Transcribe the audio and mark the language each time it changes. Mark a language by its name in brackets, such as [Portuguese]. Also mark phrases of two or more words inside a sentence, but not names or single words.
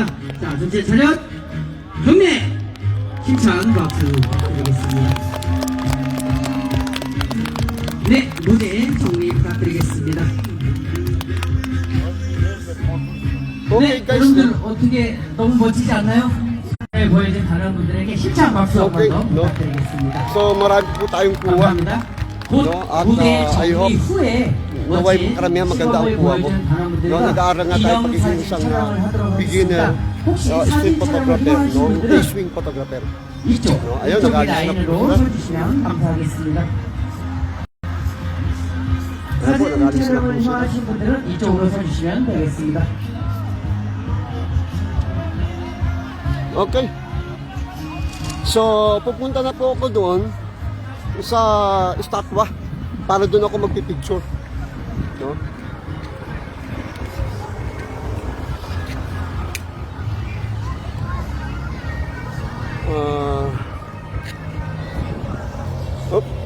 [Korean] 자, 전체 차렷 경례 힘찬 박수 부탁드리겠습니다. 네, 무대 정리 부탁드리겠습니다. [English] Okay [Korean] 네, [English] guys, [Korean] 여러분들 어떻게 너무 멋지지 않나요? 네, 보여준 다른 분들에게 힘찬 박수 [English] Okay, [Korean] 한번 더 [Filipino] no. [Korean] 부탁드리겠습니다. [Filipino] so marami po tayong kuha. [Korean] 감사합니다. 곧 [Filipino] No, at, [Korean] 무대 [English] I [Korean] 정리 [English] hope [Korean] 후에 [Filipino] naway po karamihan maganda ang kuha mo. No, nag-aaral nga tayo pagiging isang [English] beginner street photographer, [Filipino] no, [English] day-swing photographer. [Korean] 이쪽 [Filipino] No, ayun, [Korean] 이쪽 [Filipino] nag-aaral na [Korean] 라인으로 [Filipino] po. [Korean] 서주시면 감사하겠습니다. [Filipino] Ayan po, [Korean] 사진 [Filipino] nag-aaral sila po [Korean] 촬영을 [Filipino] sila. [Korean] 좋아하시는 분들은 이쪽으로 서주시면 되겠습니다. [English] Okay. [Filipino] So, pupunta na po ako doon sa estatwa para doon ako magpipicture. No? Op.